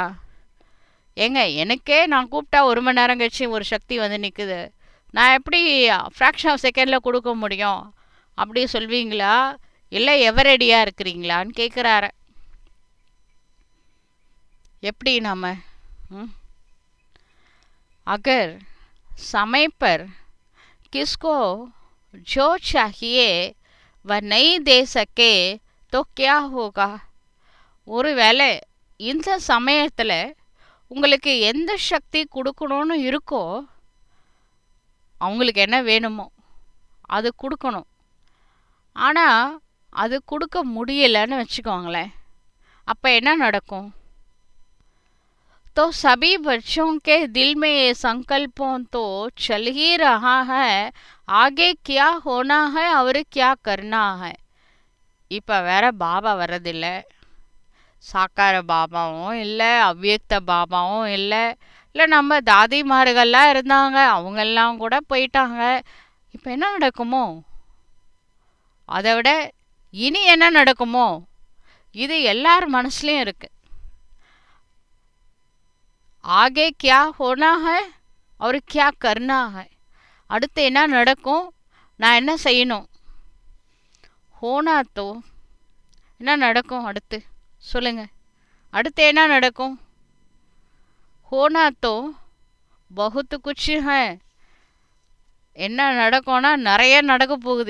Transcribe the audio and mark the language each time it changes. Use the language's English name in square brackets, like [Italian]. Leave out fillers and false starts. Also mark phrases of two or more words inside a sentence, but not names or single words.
[Tamil] ஏங்க, எனக்கே நான் கூப்பிட்டா 1 மணி நேரம் கழிச்சு ஒரு சக்தி வந்து நிற்குது, நான் எப்படி [English] fraction of second [Tamil] கொடுக்க முடியும் அப்படி சொல்வீங்களா? இல்லை எவரடியாக இருக்கிறீங்களான்னு கேட்குறாரு. எப்படி நம்ம [Hindi] अगर समय पर किसको जो चाहिए वह नहीं दे सके तो क्या होगा? [Tamil] ஒருவேளை இந்த சமயத்தில் உங்களுக்கு எந்த சக்தி கொடுக்கணும்னு இருக்கோ, அவங்களுக்கு என்ன வேணுமோ அது கொடுக்கணும். ஆனால் அது கொடுக்க முடியலைன்னு வச்சுக்கோங்களேன், அப்போ என்ன நடக்கும்? [Hindi] तो सभी बच्चों के दिल में ये संकल्पों तो चल ही रहा है, आगे क्या होना है और क्या करना है. [Tamil] இப்போ வேற பாபா வர்றதில்லை, சாக்கார பாபாவும் இல்லை, அவ்வியக்த பாபாவும் இல்லை, இல்லை நம்ம தாதிமார்கள்லாம் இருந்தாங்க, அவங்கெல்லாம் கூட போயிட்டாங்க. இப்போ என்ன நடக்குமோ, அதை விட இனி என்ன நடக்குமோ, இது எல்லார் மனசுலையும் இருக்குது. [Hindi] आगे क्या होना है और क्या करना है. [Tamil] அடுத்து என்ன நடக்கும், நான் என்ன செய்யணும். [Hindi] होना तो [Tamil] என்ன நடக்கும் அடுத்து சொல்லுங்க. அடுத்து என்ன நடக்கும்? [Hindi] होना तो बहुत कुछ है. [Tamil] என்ன நடக்கும்னா நிறைய நடக்க போகுது.